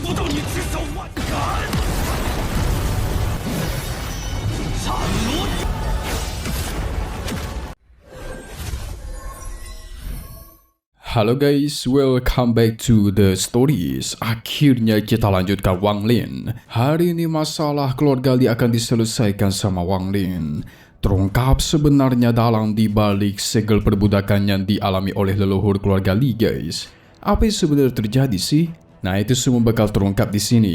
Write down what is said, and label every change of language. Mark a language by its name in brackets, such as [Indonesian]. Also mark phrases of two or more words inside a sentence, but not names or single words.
[Chinese] 你只手万斩，斩罗。 [English] Halo guys, welcome back to the stories. [Indonesian] Akhirnya kita lanjutkan Wang Lin. Hari ini masalah keluarga Li akan diselesaikan sama Wang Lin. Terungkap sebenarnya dalang di balik segel perbudakan yang dialami oleh leluhur keluarga Li guys. Apa yang sebenarnya terjadi sih? Nah itu semua bakal terungkap di sini.